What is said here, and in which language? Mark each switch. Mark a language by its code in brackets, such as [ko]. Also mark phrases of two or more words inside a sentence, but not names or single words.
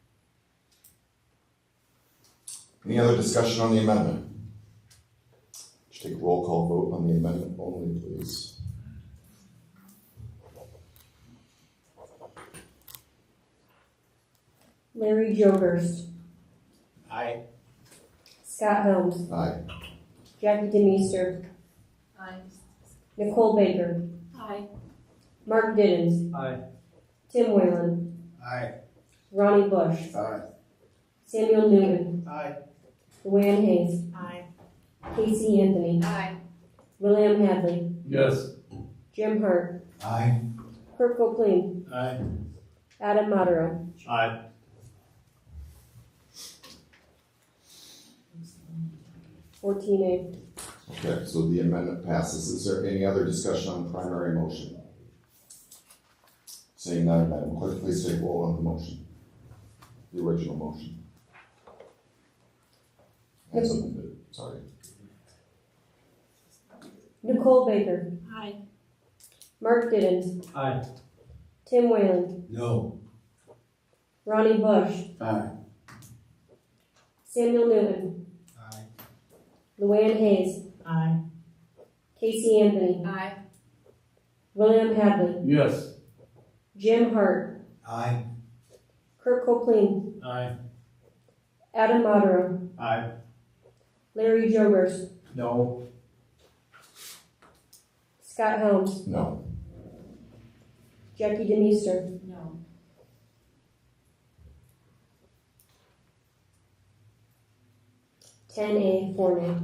[en] Any other discussion on the amendment? Just take a roll call vote on the amendment only, please. Larry Jokers. Aye. Scott Helms. Aye. Jackie DeMeester. Aye. Nicole Baker. Aye. Mark Diddens. Aye. Tim Whalen. Aye. Ronnie Bush. Aye. Samuel Newman. Aye. Luann Hayes. Aye. Casey Anthony. Aye. William Hadley. Yes. Jim Hart. Aye. Kirk O'Clean. Aye. Adam Matero. Aye. 14A. Okay, so the amendment passes. Is there any other discussion on the primary motion? Seeing none, Madam Clerk, please take roll on the motion. The original motion. As amended, sorry. Nicole Baker. Aye. Mark Diddens. Aye. Tim Whalen. No. Ronnie Bush. Aye. Samuel Newman. Aye. Luann Hayes. Aye. Casey Anthony. Aye. William Hadley. Yes. Jim Hart. Aye. Kirk O'Clean. Aye. Adam Matero. Aye. Larry Jokers. No. Scott Helms. No. Jackie DeMeester. No. Ten A, 4 nay.